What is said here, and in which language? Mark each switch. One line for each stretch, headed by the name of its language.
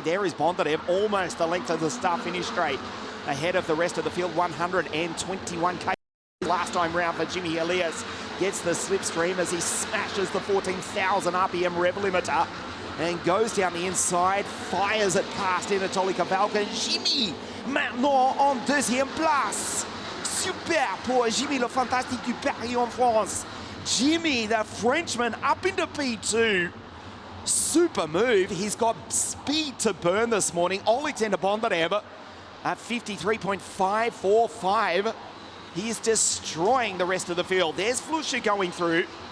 English: There is Bondarev, almost the length of the start finish straight, ahead of the rest of the field. 121k last time round for Jimmy Elias. gets the slipstream as he smashes the 14,000 RPM rev limiter and goes down the inside, fires it past Anatoly Kavalkin.
French: Jimmy, maintenant en deuxième place. Super pour Jimmy, le fantastique du Paris en France.
English: Jimmy, the Frenchman, up into P2. Super move. He's got speed to burn this morning. Alexander Bondarev at 53.545. He is destroying the rest of the field. There's Flusha going through.